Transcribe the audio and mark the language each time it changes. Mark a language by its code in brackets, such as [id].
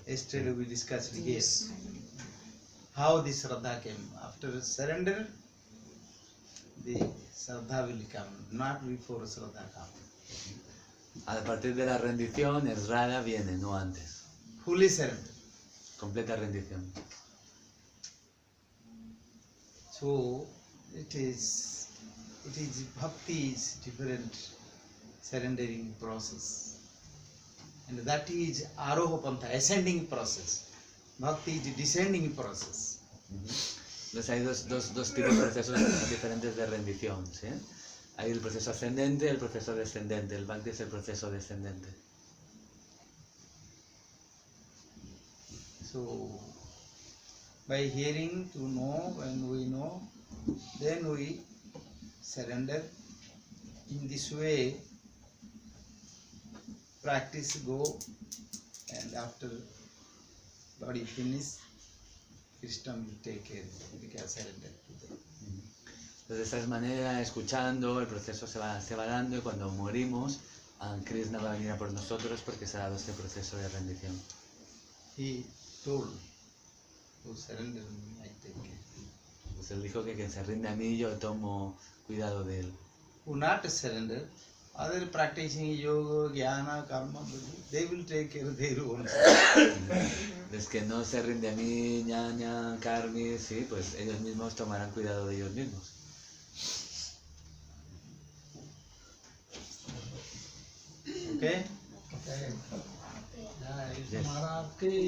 [en] yesterday we discussed here how this Shraddha came. After surrender, the Shraddha will come, not before Shraddha come. [es] A partir de la rendición, el Shraddha viene, no antes. [en] Fully surrender. [es] Completa rendición. [en] So it is Bhakti is different surrendering process, and that is Aroha Pantha, ascending process. Bhakti is descending process. [es] Entonces hay dos tipos de procesos diferentes de rendición, ¿sí? Hay el proceso ascendente y el proceso descendente. El Bhakti es el proceso descendente. [en] So by hearing to know, when we know, then we surrender. In this way, practice go, and after body finish, Krishna will take care because surrender to them. [es] Entonces de esta manera, escuchando, el proceso se va dando y cuando morimos, Krishna va a venir a por nosotros porque se ha dado este proceso de rendición. [en] He told, who surrender me, I take care. [es] Pues él dijo que quien se rinde a mí, yo tomo cuidado de él. [en] Who not surrender, other practicing yoga, jnana, karma, they will take care of their own. [es] Los que no se rinde a mí, ñaña, karmi, sí, pues ellos mismos tomarán cuidado de ellos mismos. [en] Okay? Okay. Yes. [hi] Maharaj ki